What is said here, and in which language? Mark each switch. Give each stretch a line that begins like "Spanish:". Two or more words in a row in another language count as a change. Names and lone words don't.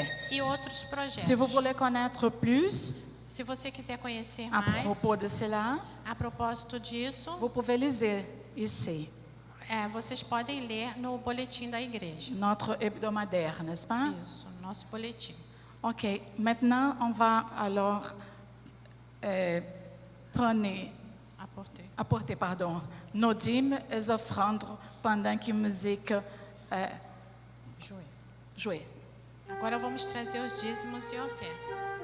Portuguese: E outros projetos.
French: Si vous voulez connaître plus
Portuguese: Se você quiser conhecer
French: à
Portuguese: mais
French: propos de cela,
Portuguese: a propósito disso,
French: vous pouvez lire ici,
Portuguese: vocês podem ler no boletim da igreja.
French: notre hebdomadaire, n'est-ce pas?
Portuguese: Isso, nosso boletim.
French: Ok, maintenant on va alors apporter nos dîmes et offrandes pendant que la musique joue.
Portuguese: Agora vamos trazer os dízimos e ofertas.